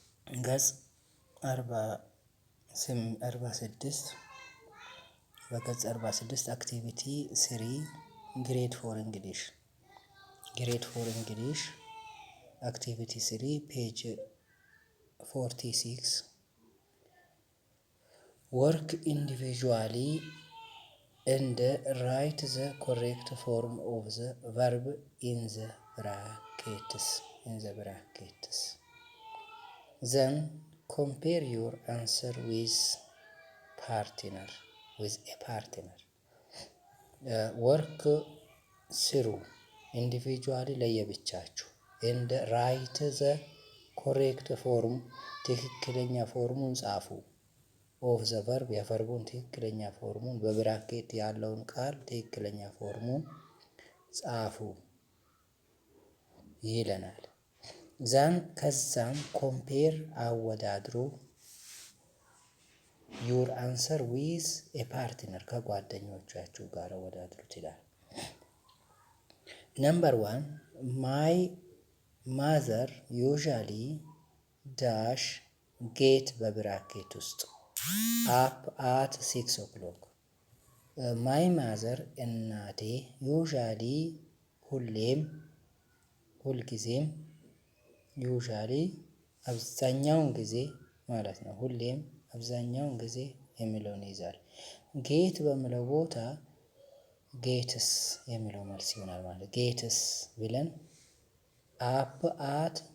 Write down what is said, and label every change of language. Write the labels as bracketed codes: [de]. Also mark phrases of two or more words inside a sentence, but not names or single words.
[am] ገጽ 46 በገጽ 46 [en] activity 3 grade four English activity 3 page 46 work individually and write the correct form of the verb in the brackets. Then compare your answer with a partner. Work through individually ለየብቻችሁ and write the correct form [am] ትክክለኛ ፎርሙን ጻፉ [en] of the verb [am] የቨርቡን ትክክለኛ ፎርሙን በብራኬት ያለውን ቃል ትክክለኛ ፎርሙን ጻፉ ይለናል። ከዛም ኮምፔር አወዳድሩ [en] your answer with a partner [am] ከጓደኞቻችሁ ጋር አወዳድሩት ይላል። [en] Number 1 my mother usually dash get [am] በብራኬት ውስጥ [en] up at 6 o'clock. My mother [am] እናቴ usually ሁልጊዜም usually አብዛኛውን ጊዜ ማለት ነው። ሁሌም አብዛኛውን ጊዜ የሚለውን ይይዛል። ጌት በሚለው ቦታ ጌትስ የሚለው መልስ ይሆናል ማለት ጌትስ ብለን [en] up at